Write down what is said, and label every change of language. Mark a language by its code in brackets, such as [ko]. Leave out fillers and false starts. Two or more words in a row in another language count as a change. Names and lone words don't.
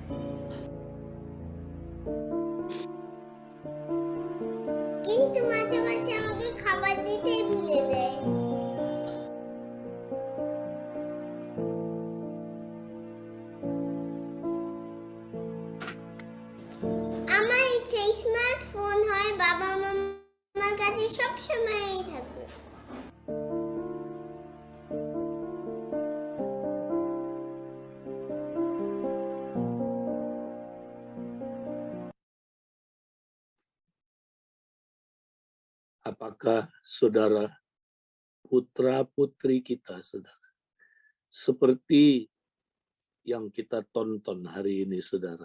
[bn] কিন্তু মাঝে মাঝে আমাকে খাবার দিতেই ভুলে যায়। আমার ইচ্ছে স্মার্টফোন হয় বাবা মামার কাছে সবসময়ই থাকুক। [id] Apakah saudara putra-putri kita, saudara, seperti yang kita tonton hari ini, saudara?